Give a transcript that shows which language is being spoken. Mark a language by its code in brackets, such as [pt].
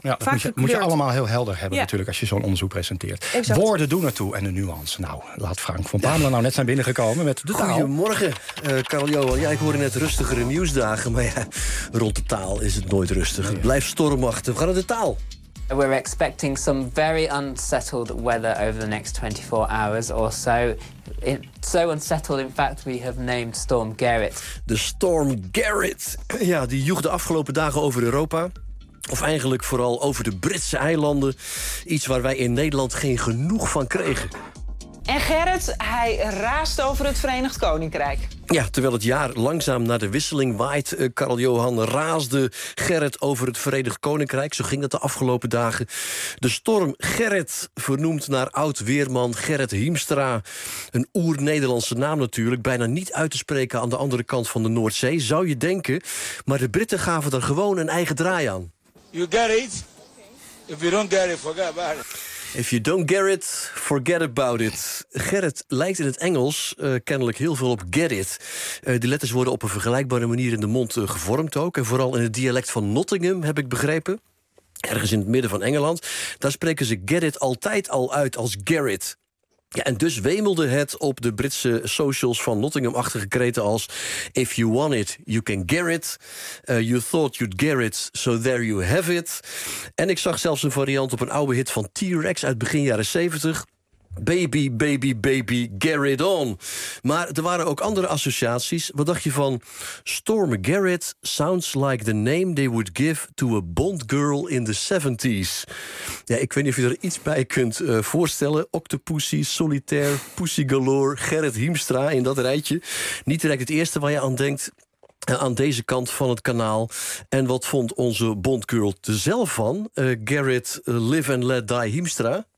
[nl] Ja, vaak moet je allemaal heel helder hebben natuurlijk als je zo'n onderzoek presenteert. Exact. Woorden doen ertoe en de nuance. Nou, laat Frank van Pamelen net zijn binnengekomen met de taal. Goedemorgen, Karel-Johan. Ja, ik hoorde net rustigere nieuwsdagen. Maar rond de taal is het nooit rustig. Het blijft stormachtig. We gaan naar de taal. [en] We're expecting some very unsettled weather over the next 24 hours or so. So unsettled, in fact, we have named Storm Gerrit. [nl] De Storm Gerrit. Ja, die joeg de afgelopen dagen over Europa. Of eigenlijk vooral over de Britse eilanden. Iets waar wij in Nederland geen genoeg van kregen. En Gerrit, hij raast over het Verenigd Koninkrijk. Ja, terwijl het jaar langzaam naar de wisseling waait, Karel-Johan, raasde Gerrit over het Verenigd Koninkrijk. Zo ging dat de afgelopen dagen. De storm Gerrit, vernoemd naar oud-weerman Gerrit Hiemstra. Een oer-Nederlandse naam natuurlijk, bijna niet uit te spreken aan de andere kant van de Noordzee, zou je denken. Maar de Britten gaven er gewoon een eigen draai aan. [en] You get it? If you don't get it, forget about it. If you don't get it, forget about it. [nl] Gerrit lijkt in het Engels kennelijk heel veel op get it. Die letters worden op een vergelijkbare manier in de mond gevormd ook. En vooral in het dialect van Nottingham, heb ik begrepen. ergens in het midden van Engeland. Daar spreken ze Gerrit altijd al uit als Garrett. Ja, en dus wemelde het op de Britse socials van Nottingham-achtige kreten als: if you want it, you can get it. [en] You thought you'd get it, so there you have it. [nl] En ik zag zelfs een variant op een oude hit van T-Rex uit begin jaren 70. Baby, baby, baby, get it on. Maar er waren ook andere associaties. Wat dacht je van [en] Storm Garrett sounds like the name they would give to a Bond girl in the 70s. [nl] Ja, ik weet niet of je er iets bij kunt voorstellen. Octopussy, Solitaire, Pussy Galore, Gerrit Hiemstra in dat rijtje. Niet direct het eerste waar je aan denkt aan deze kant van het kanaal. En wat vond onze Bond girl er zelf van? Garrett Live and Let Die Hiemstra.